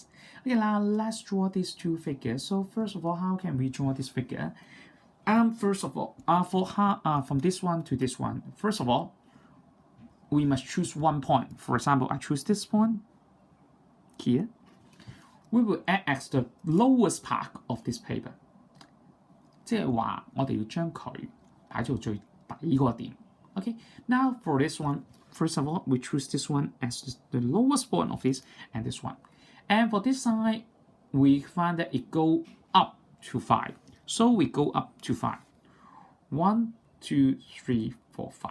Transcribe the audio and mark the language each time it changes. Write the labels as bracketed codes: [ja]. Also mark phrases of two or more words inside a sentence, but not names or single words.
[en] Okay, now let's draw these two figures. So first of all, how can we draw this figure? First of all, from this one to this one, first of all, we must choose one point. For example, I choose this point here. We will act as the lowest part of this paper. [yue] 即係話我哋要將佢擺做最底個點。 [en] Okay, now for this one, first of all, we choose this one as the lowest point of this and this one. And for this side, we find that it go up to 5. So we go up to 5. 1, 2, 3, 4, 5.